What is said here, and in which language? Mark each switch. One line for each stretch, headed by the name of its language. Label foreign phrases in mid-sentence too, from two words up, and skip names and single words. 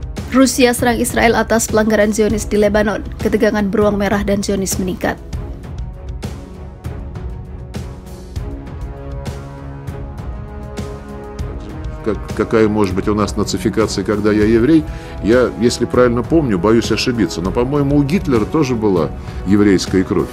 Malay: Rusia serang Israel atas pelanggaran Zionis di Lebanon. Ketegangan beruang merah dan Zionis meningkat.
Russian: Какая может быть у нас нацификация, когда я еврей, я, если правильно помню, боюсь ошибиться, но, по-моему, у Гитлера тоже была еврейская кровь.